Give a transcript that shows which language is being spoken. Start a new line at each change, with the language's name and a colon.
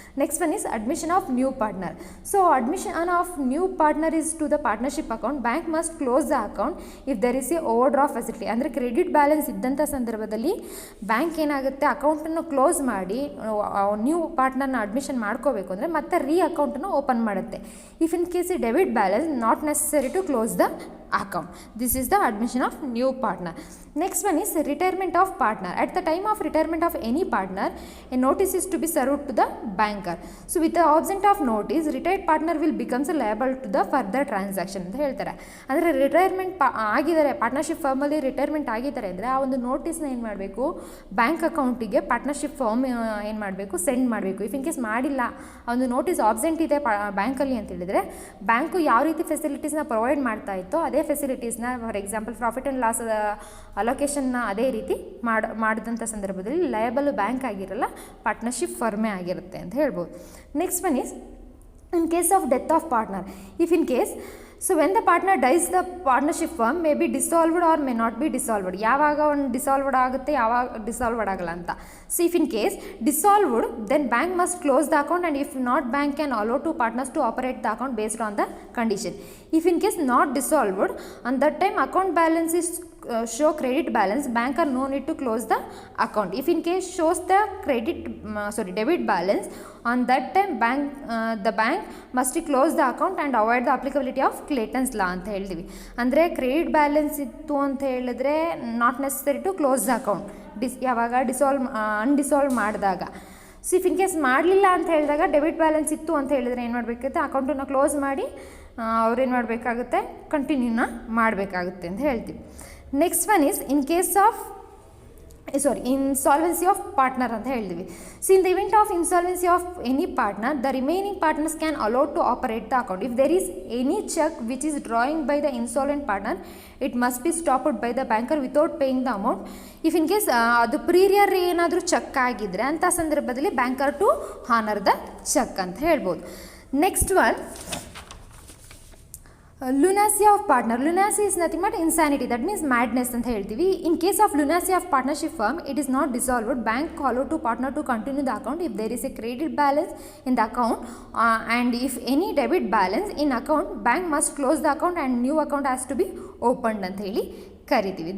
English: Next one is admission of new partner. So admission of new partner is to the partnership account. Bank must close the account if there is a overdraft facility.
Kannada: ಅಂದರೆ credit balance ಇದ್ದಂಥ ಸಂದರ್ಭದಲ್ಲಿ bank ಏನಾಗುತ್ತೆ, ಅಕೌಂಟನ್ನು close ಮಾಡಿ new ಪಾರ್ಟ್ನರ್ನ admission ಮಾಡ್ಕೋಬೇಕು ಅಂದರೆ ಮತ್ತೆ ಅಕೌಂಟನ್ನು ಓಪನ್ ಮಾಡುತ್ತೆ.
English: If in case debit balance, not necessary to close the account. This is the admission of new partner. Next one is retirement of partner. At the time of retirement of any partner, a notice is to be served to the banker. So with the absence of notice, retired partner will becomes liable to the further transaction
Kannada: ಅಂತ ಹೇಳ್ತಾರೆ. ಅಂದರೆ retirement ಆಗಿದ್ದಾರೆ, partnership ಫರ್ಮಲ್ಲಿ retirement ಆಗಿದ್ದಾರೆ ಅಂದರೆ ಆ ಒಂದು ನೋಟಿಸ್ನ ಏನು ಮಾಡಬೇಕು, ಬ್ಯಾಂಕ್ ಅಕೌಂಟಿಗೆ ಪಾರ್ಟ್ನರ್ಶಿಪ್ ಫರ್ಮ್ ಏನು ಮಾಡಬೇಕು, ಸೆಂಡ್ ಮಾಡಬೇಕು. ಇಫ್ ಇನ್ ಕೇಸ್ ಮಾಡಿಲ್ಲ, ಆ ಒಂದು ನೋಟಿಸ್ ಆಬ್ಸೆಂಟ್ ಇದೆ ಬ್ಯಾಂಕಲ್ಲಿ ಅಂತ ಹೇಳಿದರೆ, ಬ್ಯಾಂಕು ಯಾವ ರೀತಿ ಫೆಸಿಲಿಟೀಸ್ನ ಪ್ರೊವೈಡ್ ಮಾಡ್ತಾ ಇತ್ತೋ ಅದೇ ಫೆಸಿಲಿಟೀಸ್ನ,
English: for example
Kannada: profit and loss ಅಲೋಕೇಶನ್ನ ಅದೇ ರೀತಿ ಮಾಡಿದಂಥ ಸಂದರ್ಭದಲ್ಲಿ ಲಯಬಲ್ ಬ್ಯಾಂಕ್ ಆಗಿರಲ್ಲ, ಪಾರ್ಟ್ನರ್ಶಿಪ್ ಫರ್ಮೇ ಆಗಿರುತ್ತೆ ಅಂತ ಹೇಳ್ಬೋದು.
English: Next one is in case of death of partner. If in case, so when the partner dies, the partnership firm may be dissolved or may not be dissolved.
Kannada: ಯಾವಾಗ ಒಂದು dissolved ಆಗುತ್ತೆ, ಯಾವಾಗ dissolved ಆಗಲ್ಲ ಅಂತ.
English: So if in case dissolved, then bank must close the account and if not, bank can allow to partners to operate the account based on the condition. If in case not dissolved, on that time account balance is show credit balance, bank are no need to close the account. If in case shows the debit balance, on that time the bank must close the account and avoid the applicability of Clayton's law
Kannada: ಅಂತ ಹೇಳ್ತೀವಿ. ಅಂದರೆ credit balance ಇತ್ತು ಅಂತ ಹೇಳಿದ್ರೆ
English: not necessary to close the account
Kannada: ಯಾವಾಗ ಅನ್ಡಿಸಾಲ್ವ್ ಮಾಡಿದಾಗ. So if in case ಮಾಡಲಿಲ್ಲ ಅಂತ ಹೇಳಿದಾಗ ಡೆಬಿಟ್ ಬ್ಯಾಲೆನ್ಸ್ ಇತ್ತು ಅಂತ ಹೇಳಿದರೆ ಏನು ಮಾಡಬೇಕಾಗುತ್ತೆ, ಅಕೌಂಟನ್ನು ಕ್ಲೋಸ್ ಮಾಡಿ ಅವ್ರೇನು ಮಾಡಬೇಕಾಗುತ್ತೆ, ಕಂಟಿನ್ಯೂನ ಮಾಡಬೇಕಾಗುತ್ತೆ ಅಂತ ಹೇಳ್ತೀವಿ.
English: next one is in case of insolvency of partner
Kannada: ಅಂತ ಹೇಳ್ತೀವಿ.
English: So in the event of insolvency of any partner, the remaining partners can allowed to operate the account. If there is any cheque which is drawing by the insolvent partner, it must be stopped by the banker without paying the amount.
Kannada: If in case ಅದು ಪ್ರೀರಿಯರ್ ಏನಾದರೂ check ಆಗಿದ್ದರೆ ಅಂಥ ಸಂದರ್ಭದಲ್ಲಿ banker
English: to honour the cheque
Kannada: ಅಂತ ಹೇಳ್ಬೋದು.
English: Next one, lunacy of partner. Lunacy is nothing but insanity, that means madness
Kannada: ಅಂತ ಹೇಳ್ತೀವಿ.
English: In case of lunacy of partnership firm, it is not dissolved. Bank allowed to partner to continue the account if there is a credit balance in the account and if any debit balance in account, bank must close the account and new account has to be opened
Kannada: ಅಂತ ಹೇಳಿ ಕರಿತೀವಿ.